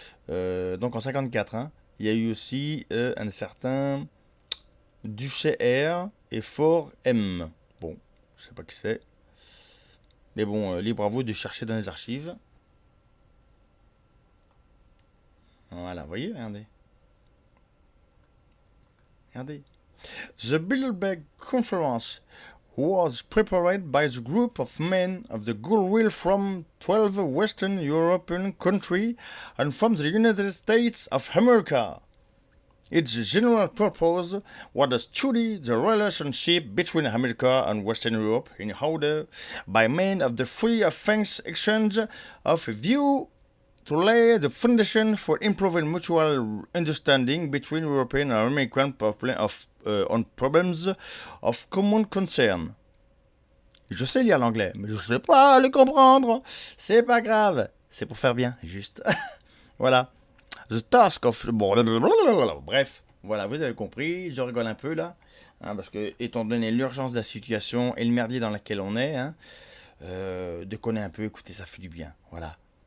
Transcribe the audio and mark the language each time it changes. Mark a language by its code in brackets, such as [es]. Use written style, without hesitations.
[fr] Donc en 54. Hein. Il y a eu aussi un certain Duché R et Fort M. Bon, je sais pas qui c'est. Mais bon, libre à vous de chercher dans les archives. Voilà, vous voyez, regardez. Regardez. [en] The Bilderberg Conference was prepared by the group of men of the goodwill from 12 Western European countries and from the United States of America. Its general purpose was to study the relationship between America and Western Europe in order, by means of the free of thanks exchange of view, to lay the foundation for improving mutual understanding between European and American on problems of common concern. [fr] Je sais lire l'anglais, mais je ne sais pas le comprendre. C'est pas grave. C'est pour faire bien, juste. Voilà. [en] The task of... [fr] Bref, voilà, vous avez compris. Je rigole un peu là. Hein, parce que, étant donné l'urgence de la situation et le merdier dans lequel on est, hein, déconner un peu, écoutez, ça fait du bien. Voilà.